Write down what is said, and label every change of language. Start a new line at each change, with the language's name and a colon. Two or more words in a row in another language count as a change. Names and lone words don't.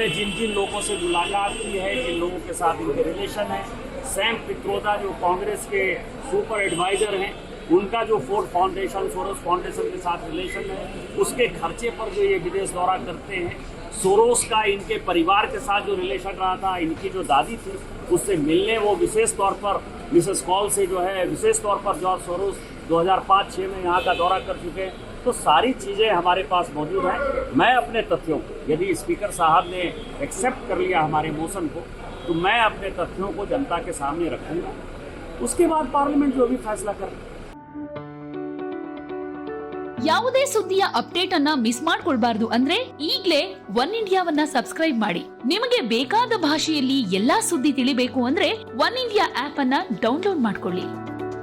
Hindi: जिन जिन लोगों से मुलाकात की है, जिन लोगों के साथ इनके रिलेशन है, सैम पित्रोदा जो कांग्रेस के
English: super adviser
Hindi: हैं, उनका जो फोर्ड फाउंडेशन, सोरोस फाउंडेशन के साथ रिलेशन है, उसके खर्चे पर जो ये विदेश दौरा करते हैं, सोरोस का इनके परिवार के साथ जो रिलेशन रहा था, इनकी जो दादी थी उससे मिलने वो विशेष तौर पर मिसेस कॉल से जो है विशेष तौर पर जॉर्ज सोरोस 2005-06 में यहाँ का दौरा कर चुके हैं। तो सारी चीज़ें हमारे पास मौजूद हैं। मैं अपने तथ्यों को, यदि स्पीकर साहब ने एक्सेप्ट कर लिया हमारे मोशन को, तो मैं अपने तथ्यों को जनता के सामने रखूँगा। उसके बाद पार्लियामेंट जो भी फैसला करे।
Kannada: ಯಾವುದೇ ಸುದ್ದಿಯ ಅಪ್ಡೇಟ್ ಅನ್ನ ಮಿಸ್ ಮಾಡ್ಕೊಳ್ಬಾರ್ದು ಅಂದ್ರೆ ಈಗಲೇ ಒನ್ ಇಂಡಿಯಾವನ್ನ ಸಬ್ಸ್ಕ್ರೈಬ್ ಮಾಡಿ. ನಿಮಗೆ ಬೇಕಾದ ಭಾಷೆಯಲ್ಲಿ ಎಲ್ಲಾ ಸುದ್ದಿ ತಿಳಿಬೇಕು ಅಂದ್ರೆ ಒನ್ ಇಂಡಿಯಾ ಆಪ್ ಅನ್ನ ಡೌನ್ಲೋಡ್ ಮಾಡ್ಕೊಳ್ಳಿ.